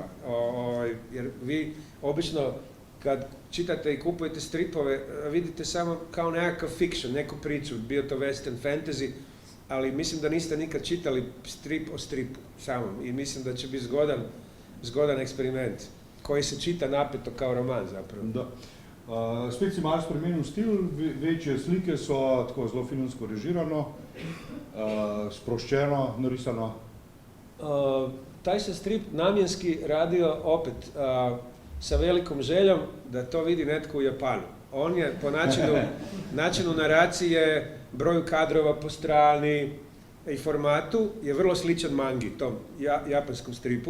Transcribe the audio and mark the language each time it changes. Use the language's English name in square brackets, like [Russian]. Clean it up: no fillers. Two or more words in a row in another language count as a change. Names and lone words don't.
[Croatian] Jer vi obično kad čitate i kupujete stripove, vidite samo kao nekakav fiction, neku priču, bio to [English] western fantasy, [Croatian] ali mislim da niste nikad čitali strip o stripu samom i mislim da će biti zgodan eksperiment koji se čita napeto kao roman zapravo. Da. [Slovenian] Spet si malo spremenil stil, večje slike so tako zelo filmsko režirano, sproščeno, narisano. [Croatian] Taj se strip namjenski radio opet sa velikom željom da to vidi netko u Japanu. On je po načinu naracije, broju kadrova po strani i formatu je vrlo sličan mangi, tom japanskom stripu.